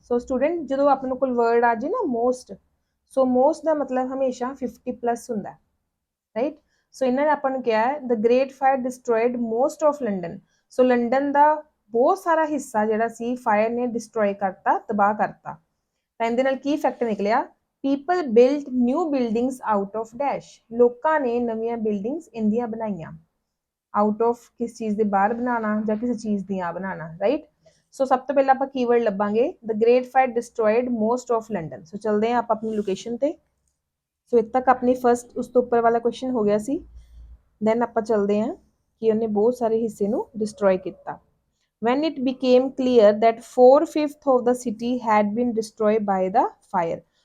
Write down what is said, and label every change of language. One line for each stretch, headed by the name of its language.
Punjabi: ਸੋ student ਜਦੋਂ ਆਪਣੇ ਕੋਲ ਵਰਡ ਆ ਜੇ ਨਾ ਮੋਸਟ, ਸੋ ਮੋਸਟ ਦਾ ਮਤਲਬ ਹਮੇਸ਼ਾ 50 ਪਲੱਸ ਹੁੰਦਾ. ਰਾਈਟ. ਸੋ ਇਹਨਾਂ ਨੇ ਆਪਾਂ ਨੂੰ ਕਿਹਾ ਹੈ
English: The great fire destroyed most of London.
Punjabi: So London ਦਾ ਬਹੁਤ ਸਾਰਾ ਹਿੱਸਾ ਜਿਹੜਾ ਸੀ ਫਾਇਰ ਨੇ ਡਿਸਟਰੋਏ ਕਰਤਾ, ਤਬਾਹ ਕਰਤਾ. ਤਾਂ ਇਹਦੇ ਨਾਲ ਕੀ ਇਫੈਕਟ ਨਿਕਲਿਆ.
English: People built new buildings out of dash.
Punjabi: ਲੋਕਾਂ ਨੇ ਨਵੀਆਂ ਬਿਲਡਿੰਗਸ ਇੰਡੀਆ ਬਣਾਈਆਂ. ਆਊਟ ਆਫ ਕਿਸ ਚੀਜ਼ ਦੇ ਬਾਹਰ ਬਣਾਉਣਾ ਜਾਂ ਕਿਸੇ ਚੀਜ਼ ਦੀਆਂ ਬਣਾਉਣਾ. ਰਾਈਟ. ਸੋ ਸਭ ਤੋਂ ਪਹਿਲਾਂ ਆਪਾਂ keyword ਲੱਭਾਂਗੇ
English: The great fire destroyed most of London.
Punjabi: ਸੋ ਚਲਦੇ ਹਾਂ ਆਪਾਂ ਆਪਣੀ ਲੋਕੇਸ਼ਨ ਤੇ. ਸੋ ਇੱਥੇ ਤੱਕ ਆਪਣੀ ਫਰਸਟ ਉਸ ਤੋਂ ਉੱਪਰ ਵਾਲਾ ਕੁਐਸਚਨ ਹੋ ਗਿਆ ਸੀ. ਦੈਨ ਆਪਾਂ ਚਲਦੇ ਹਾਂ ਕਿ ਉਹਨੇ ਬਹੁਤ ਸਾਰੇ ਹਿੱਸੇ ਨੂੰ ਡਿਸਟਰੋਏ ਕੀਤਾ.
English: When it became clear that 4/5 of the city had been destroyed by the fire.